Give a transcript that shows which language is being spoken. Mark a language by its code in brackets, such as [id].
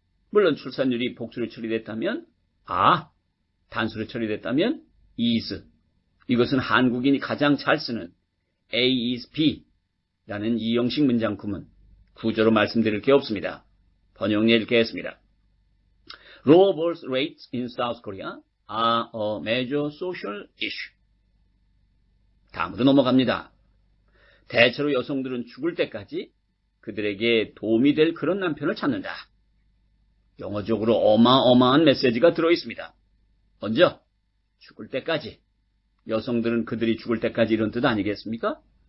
[ko] 물론 출산율이 복수로 처리됐다면 단수로 처리됐다면 is. 이것은 한국인이 가장 잘 쓰는 A is B. 라는 이 형식 문장 구문, 구조로 말씀드릴 게 없습니다. 번역해 읽겠습니다. [en] Low birth rates in South Korea are a major social issue. [ko] 다음으로 넘어갑니다. 대체로 여성들은 죽을 때까지 그들에게 도움이 될 그런 남편을 찾는다. 영어적으로 어마어마한 메시지가 들어있습니다. 먼저 죽을 때까지, 여성들은 그들이 죽을 때까지 이런 뜻 아니겠습니까?